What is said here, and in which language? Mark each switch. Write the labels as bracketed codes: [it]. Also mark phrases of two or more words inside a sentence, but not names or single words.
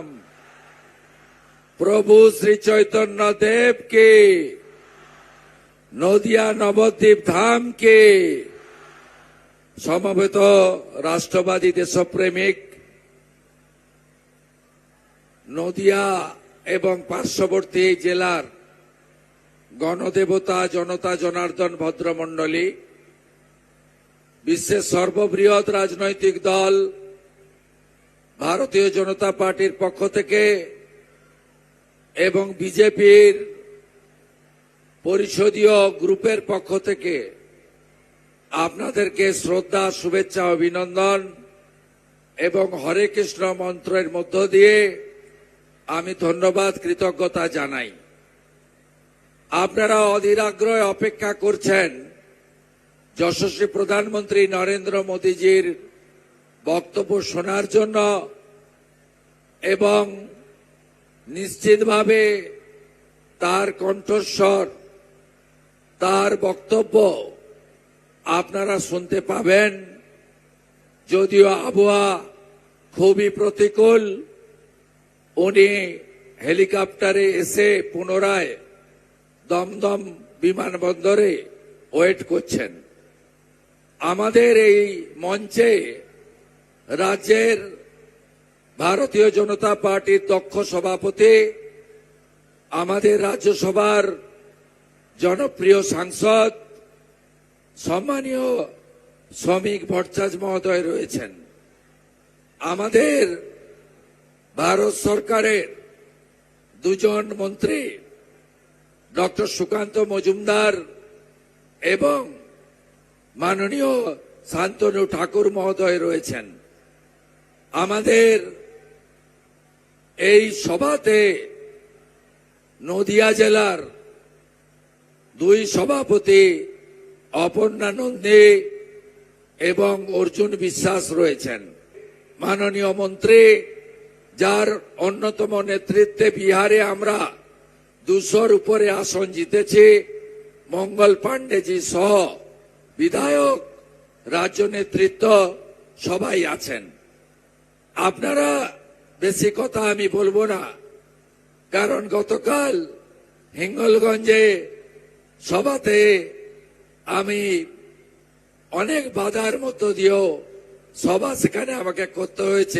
[bn] প্রভু শ্রী চৈতন্য দেব কে, নদিয়া নবদ্বীপ ধাম কে সমবেত রাষ্ট্রবাদী দেশপ্রেমিক নদিয়া এবং পার্শ্ববর্তী জেলার গণদেবতা জনতা জনার্দন ভদ্রমণ্ডলী বিশ্বের সর্ববৃহৎ রাজনৈতিক দল ভারতীয় জনতা পার্টির পক্ষ থেকে এবং বিজেপির পরিষদীয় গ্রুপের পক্ষ থেকে আপনাদেরকে শ্রদ্ধা শুভেচ্ছা অভিনন্দন এবং হরে কৃষ্ণ মন্ত্রের মধ্য দিয়ে আমি ধন্যবাদ কৃতজ্ঞতা জানাই। আপনারা অধীর আগ্রহে অপেক্ষা করছেন যশস্বী প্রধানমন্ত্রী নরেন্দ্র মোদীজির বক্তব্য শোনার জন্য এবং নিশ্চিতভাবে তার কণ্ঠস্বর তার বক্তব্য আপনারা শুনতে পাবেন। যদিও আবহাওয়া খুবই প্রতিকূল, উনি হেলিকপ্টারে এসে পুনরায় দমদম বিমানবন্দরে ওয়েট করছেন। আমাদের এই মঞ্চে রাজ্যের ভারতীয় জনতা পার্টির দক্ষ সভাপতি, আমাদের রাজ্যসভার জনপ্রিয় সাংসদ সম্মানীয় শ্রমিক ভট্টাচার্য মহোদয় রয়েছেন। আমাদের ভারত সরকারের দুজন মন্ত্রী ডক্টর সুকান্ত মজুমদার এবং মাননীয় শান্তনু ঠাকুর মহোদয় রয়েছেন। आमादेर এই সভাতে নদিয়া জেলার দুই সভাপতি অপর্ণা নন্দী এবং অর্জুন বিশ্বাস রয়েছেন। মাননীয় মন্ত্রী যার অন্যতম নেতৃত্বে বিহারে আমরা 200 উপরে আসন জিতেছে, মঙ্গল পাণ্ডে জী সহ বিধায়ক রাজ্য নেতৃত্ব সবাই आছেন। আপনারা বেশি কথা আমি বলবো না, কারণ গতকাল হিঙ্গলগঞ্জে সভাতে আমি অনেক বাধার মধ্য দিয়েও সভা সেখানে আমাকে করতে হয়েছে।